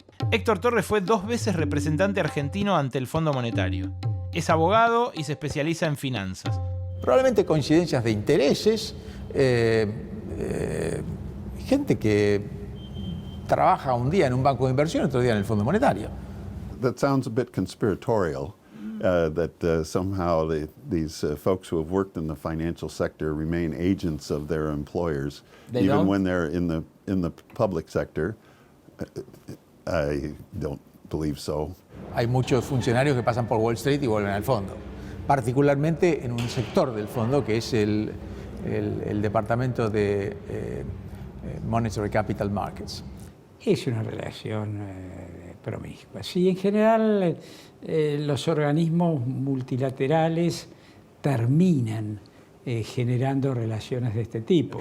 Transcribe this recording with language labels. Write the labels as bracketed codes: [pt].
[es] Héctor Torres fue 2 veces representante argentino ante el Fondo Monetario. Es abogado y se especializa en finanzas. Probablemente coincidencias de intereses, gente que trabaja un día en un banco de inversión, otro día en el Fondo Monetario. [en] That sounds a bit conspiratorial, that somehow these folks who have worked in the financial sector remain agents of their employers, even when they're in the public sector. I don't believe so. [es] Hay muchos funcionarios que pasan por Wall Street y vuelven al fondo, particularmente en un sector del fondo que es el el Departamento de Monetary Capital Markets. Es una relación promiscua. Sí, en general los organismos multilaterales terminan generando relaciones de este tipo.